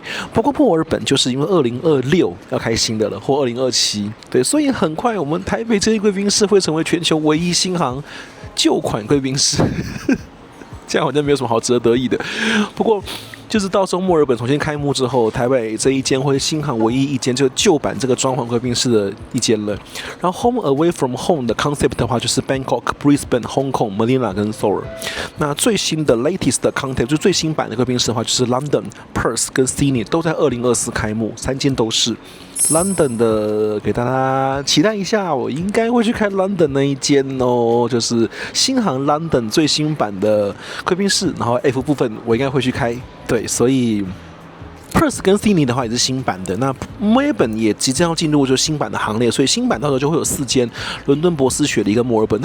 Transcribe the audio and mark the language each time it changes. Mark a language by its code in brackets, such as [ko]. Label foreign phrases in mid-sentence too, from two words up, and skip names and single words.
[zh] 不過墨爾本就是因為2026要開新的了，或2027，對，所以很快我們台北這些貴賓室會成為全球唯一新航舊款貴賓室，這樣好像沒有什麼好值得得意的。不過就是到時候墨爾本重新開幕之後，台北這一間會新航唯一一間就舊版這個裝潢貴賓室的一間了。然後 Home Away from Home 的 concept 的話，就是 Bangkok、Brisbane、Hong Kong、Manila 跟 Seoul。那最新的 latest 的 concept 就最新版的貴賓室的話，就是 London、Perth 跟 Sydney 都在2024開幕，3間都是。London 的給大家期待一下，我應該會去看 London 那一間哦，就是新航 London 最新版的貴賓室，然後 F 部分我應該會去開，對，所以 Perth 跟 Sydney 的話也是新版的，那墨爾本也即將要進入就新版的行列，所以新版到時候就會有4間，倫敦、博斯、雪梨跟墨爾本。